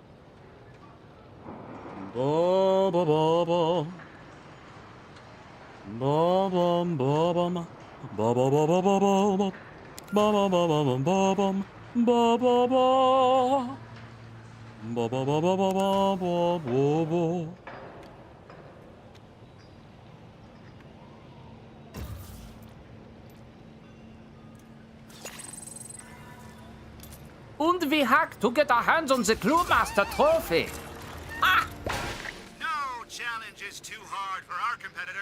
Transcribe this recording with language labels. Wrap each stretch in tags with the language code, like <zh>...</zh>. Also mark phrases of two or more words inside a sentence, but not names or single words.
<en>Ba ba ba ba. Ba bum ba bum. Ba ba ba ba ba ba ba. Ba ba ba ba ba ba bum. Ba ba ba. Ba ba ba ba ba ba ba ba ba. And we hack to get our hands on the Cluemaster trophy. Ah! No challenge is too hard for our competitor.</en>